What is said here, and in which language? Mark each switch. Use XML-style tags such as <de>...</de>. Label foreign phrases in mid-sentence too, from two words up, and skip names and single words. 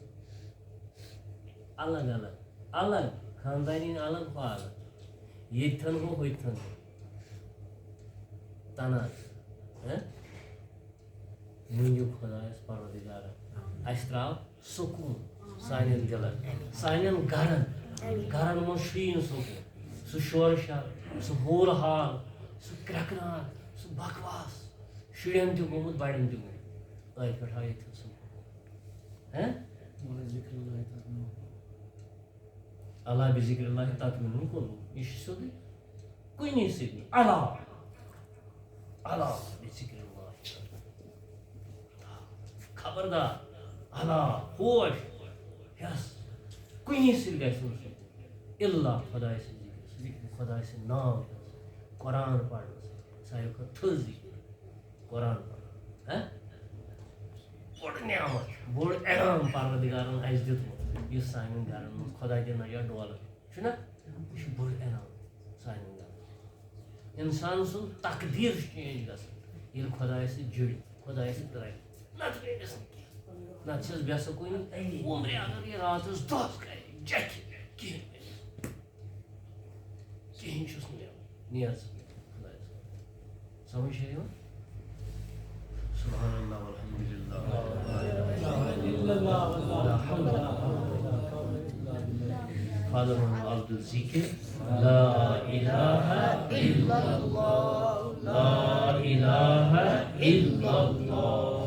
<ks>الگ الگ الگ خانٛدارِنۍ الگ ہُہ الگ ییٚتھَن ہُہ ہُتھَن ہُہ تناز مٔنٛگِو خۄدایَس پَروردِگارَن اَسہِ ترٛاو سکوٗن سانٮ۪ن دِلَن سانٮ۪ن گَرَن گَرَن منٛز چھُ یی نہٕ سکوٗن سُہ شورٕ شر سُہ ہوٗر حال سُہ کرٛٮ۪کہٕ سُہ بکواس شُرٮ۪ن تہِ گوٚمُت بَڑٮ۪ن تہِ گوٚمُت أتھۍ پٮ۪ٹھ آو ییٚتھَن سکوٗن</ks> <ar>اللہ بِذِکرِ اللہ تطمئن القلوٗب</ar> <ks>یہِ چھُ سیوٚدُے کُنی سۭتۍ</ks> <ar>اللہ اللہ بِذِکرِ اللہ</ar> <ks>خبردار اللہ ہوش ہٮ۪س کُنی سۭتۍ گژھِ نہٕ سُہ اِلا خۄداے سٕنٛز ذِکر خۄداے سٕنٛدۍ ناو قرآن پَرنہٕ سۭتۍ ساروی کھۄتہٕ تھٔز ذِکر قرآن پَرُن بوٚڑ نعمت بوٚڑ انعام پَروردِگارَن اَسہِ دیُتمُت یُس سانٮ۪ن گَرَن منٛز خۄدا دِیِن نجات ڈولہٕ چھُنہ یہِ چھُ بوٚڑ انعام سانٮ۪ن گَرَن اِنسان سُنٛد تقدیٖر چھُ چینج گژھان ییٚلہِ خۄدایَس سۭتۍ جُڑِ خۄدایَس سۭتۍ رَلہِ نَتہٕ گٔیَس نہٕ کینٛہہ نَتہٕ چھَس بے سکوٗنی عُمرِ اگر یہِ راتَس دۄہَس کَرِ جَکہِ کِہیٖنۍ کِہیٖنۍ چھُس نہٕ مےٚ نیر خۄدایَس سمجھ چھےٚ یِوان</ks> <ar>سبحان اللہ والحمد للہ فادر عبد الذکر لا الہ الا اللہ لا الہ الا اللہ</ar>